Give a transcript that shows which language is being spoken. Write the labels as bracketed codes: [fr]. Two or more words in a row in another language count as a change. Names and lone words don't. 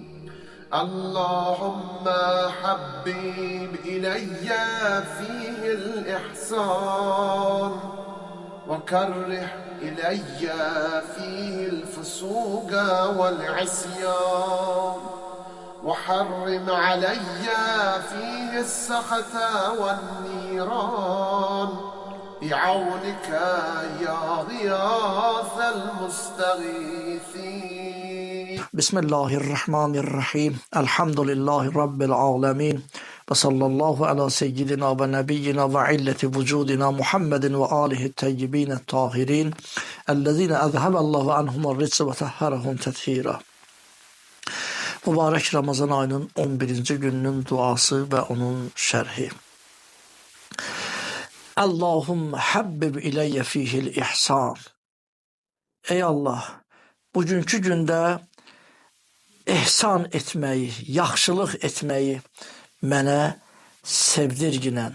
[ar] اللهم حبب إلي فيه الإحسان وكره إلي فيه الفسوق والعصيان وحرم علي فيه السخط والنيران بعونك يا غياث المستغيثين. بسم الله الرحمن الرحيم. الحمد لله رب العالمين وصلى الله على سيدنا ونبينا وعلة وجودنا محمد وآله الطيبين الطاهرين الذين أذهب الله عنهم الرجس وطهرهم تطهيرا. [az] Mübarək Ramazan ayının 11-ci gününün duası və onun şərhi. [ar] اللهم حبب إلي فيه الإحسان. [az] Ey Allah, bugünkü gündə ihsan etməyi, yaxşılıq etməyi mənə sevdirginən.